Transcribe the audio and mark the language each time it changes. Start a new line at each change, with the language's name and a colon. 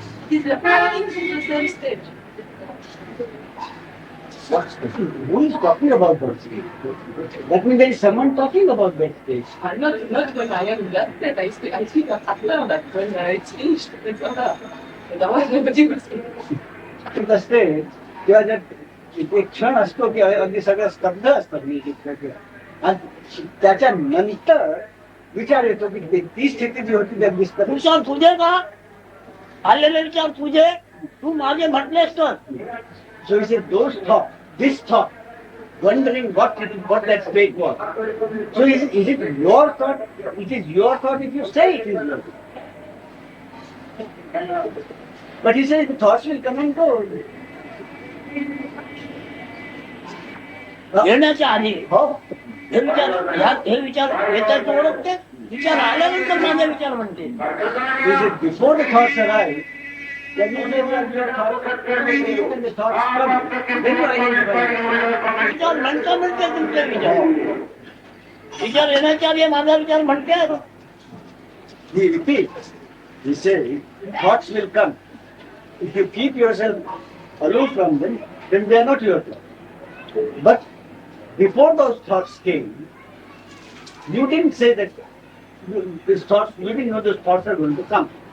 English: It is acting in the same state. Who is talking about that stage? That means there is someone talking about that stage. Not when I am in that state. I speak after that. When it's finished, it's over. Otherwise, nobody will speak.
Marathi: एक असते किंवा जर एक क्षण असतो की अगदी सगळं स्तब्ध असतं म्युझिक आणि त्याच्या नंतर विचार येतो की ती स्थिती जी होती त्या दिसत विचार तुझे का आलेले विचार तुझे, तू मागे म्हटलेस तर.
English: So he said, those thoughts, this thought, wondering what that state was. So is it your thought? It is your thought if you say it is your thought. But he says the thoughts will come and go.
Marathi: येण्याच्या आधी हो. हे विचार येतात तू ओळखते, विचार आल्यानंतर माझे विचार म्हणते.
English: He said, before the thoughts arrive, then you say that your thoughts, when the thoughts come, then you identify it.
Marathi: विचार म्हणते तुमचे विचार येण्याच्या आधी माझा विचार म्हणते.
English: He repeats. He says, thoughts will come. If you keep yourself aloof from them, then they are not your thoughts. But before those thoughts came, you didn't say that these thoughts, you didn't know those thoughts are going to come.